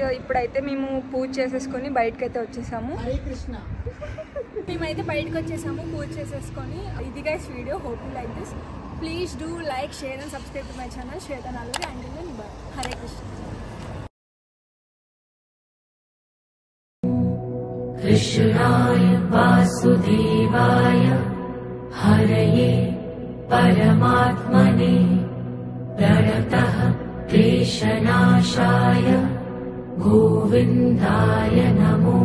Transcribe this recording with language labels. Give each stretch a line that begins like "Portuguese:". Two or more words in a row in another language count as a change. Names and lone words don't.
Telugu: ఇప్పుడైతే మేము పూజ చేసేసుకొని బయటకు అయితే వచ్చేసాము. మేమైతే బయటకు వచ్చేసాము పూజ చేసేసుకొని.
English: ఇది guys video, hope you like this. please do like, share and subscribe to my channel Shweta Namburi.
Sanskrit: అండ్ హరే కృష్ణ. कृष्णाय वासुदेवाय हरये परमात्मने प्रणतः क्लेशनाशाय गोविन्दाय नमो